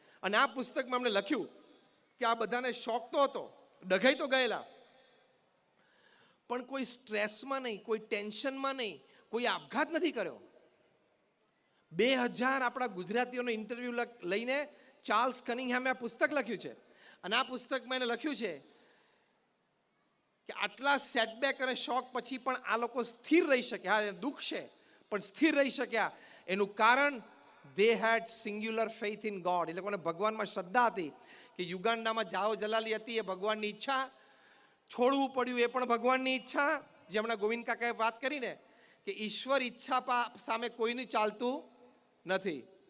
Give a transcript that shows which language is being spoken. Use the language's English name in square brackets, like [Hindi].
[Gujarati] અને આ પુસ્તકમાં એમણે લખ્યું કે આ બધાને શોખ તો હતો, ડઘાઈ તો ગયેલા, પણ કોઈ સ્ટ્રેસમાં નહીં, કોઈ ટેન્શનમાં નહીં, કોઈ આપઘાત નથી કર્યો. 2000 આપણા ગુજરાતીઓનો ઇન્ટરવ્યૂ લઈને ચાર્લ્સ કનિંગહેમે આ પુસ્તક લખ્યું છે. અને આ પુસ્તકમાં એને લખ્યું છે કે આટલા સેટબેક અને શોક પછી પણ આ લોકો સ્થિર રહી શક્યા. હા, દુઃખ છે પણ સ્થિર રહી શક્યા. એનું કારણ [English] they had singular faith in God. [Gujarati] એ લોકોને ભગવાનમાં શ્રદ્ધા હતી કે યુગાન્ડામાં જાઓ જલાલી હતી એ ભગવાનની ઈચ્છા, છોડવું પડ્યું એ પણ ભગવાનની ઈચ્છા. જે હમણાં ગોવિંદ કાકાએ વાત કરીને કે ઈશ્વર ઈચ્છા સામે કોઈનું ચાલતું નથી.